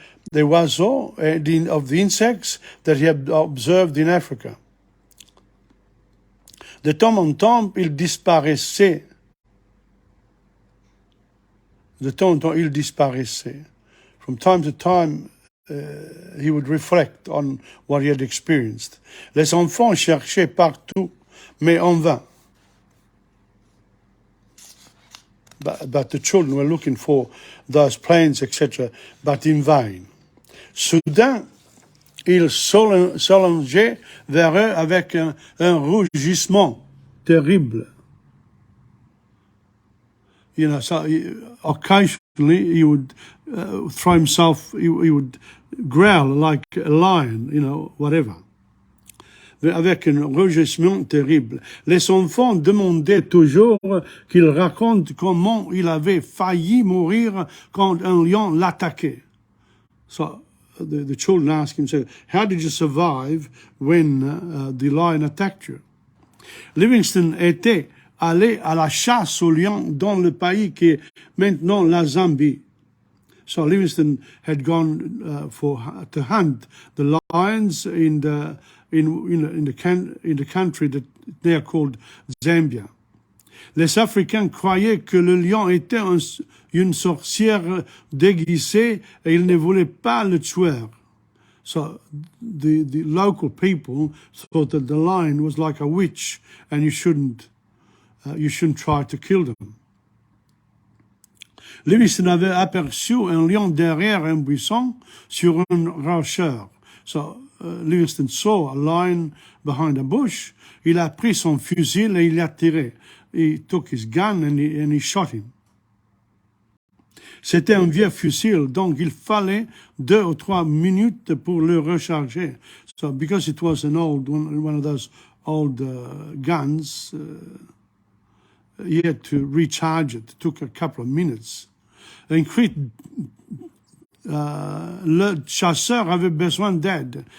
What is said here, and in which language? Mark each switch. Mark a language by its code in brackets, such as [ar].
[en] The oiseaux of the insects that he had observed in Africa. [fr] De temps en temps, il disparaissait. De temps en temps, il disparaissait. [en] From time to time, he would reflect on what he had experienced. [fr] Les enfants cherchaient partout, mais en vain. [en] But the children were looking for those plants, etc., but in vain. [fr] Soudain, il s'allongeait vers eux avec un rougissement terrible. [en] So occasionally he would throw himself, he would growl like a lion, whatever. [fr] Avec un rugissement terrible. Les enfants demandaient toujours qu'il raconte comment il avait failli mourir quand un lion l'attaquait. [en] So the children asked him, how did you survive when the lion attacked you? [fr] Livingstone était allé à la chasse aux lions dans le pays qui est maintenant la Zambie. [en] So Livingstone had gone to hunt the lions in the country that they are called Zambia. [fr] Les Africains croyaient que le lion était une sorcière déguisée et ils ne voulaient pas le tuer. [en] So the local people thought that the lion was like a witch and you shouldn't try to kill them. [fr] Livingstone avait aperçu un lion derrière un buisson sur une rocheur. [en] So Livingstone saw a lion behind a bush. [fr] Il a pris son fusil et il a tiré. [en] He took his gun and he shot him. [fr] C'était un vieux fusil, donc il fallait 2 ou 3 minutes pour le recharger. [en] So because it was one of those old guns, he had to recharge it. It took a couple of minutes. [fr] Ensuite, le chasseur avait besoin d'aide.